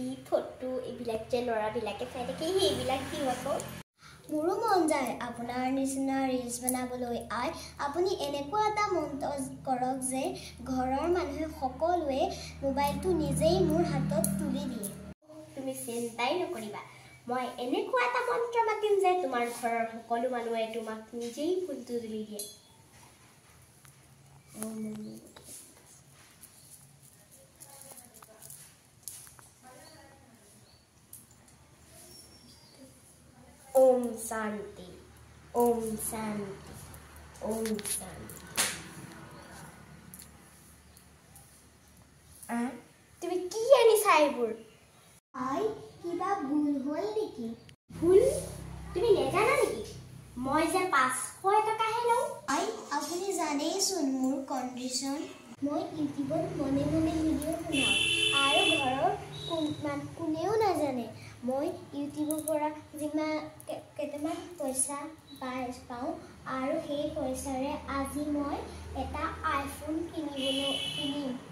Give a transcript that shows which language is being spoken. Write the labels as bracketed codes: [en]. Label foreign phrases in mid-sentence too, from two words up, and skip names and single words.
[as] ফটো এইবিলাক যে ল'ৰাবিলাকে চাই থাকে সেইবিলাক দিওঁ আকৌ মোৰো মন যায় আপোনাৰ নিচিনা ৰিলছ বনাবলৈ আই আপুনি এনেকুৱা এটা মন্ত্ৰ কৰক যে ঘৰৰ মানুহে সকলোৱে মোবাইলটো নিজেই মোৰ হাতত তুলি দিয়ে তুমি চিন্তাই নকৰিবা মই এনেকুৱা এটা মন্ত্ৰ মাতিম যে তোমাৰ ঘৰৰ সকলো মানুহে তোমাক নিজেই ফোনটো তুলি দিয়ে [sa] ओम शांति ओम शांति ओम शांति [as] তুমি কি আনিছা এইবোৰ আই কিবা ভুল হ'ল নেকি ভুল তুমি নেজানা নেকি মই যে 500 টকাহে লওঁ আই আপুনি জানেইচোন মোৰ কণ্ডিশ্যন মই ইউটিউবত মনে মনে ভিডিঅ' বনাওঁ আৰু ঘৰৰ কোনেও নাজানে মই ইউটিউবৰ পৰা যিমান কেইটামান পইচা পাওঁ আৰু সেই পইচাৰে আজি মই এটা আইফোন কিনিম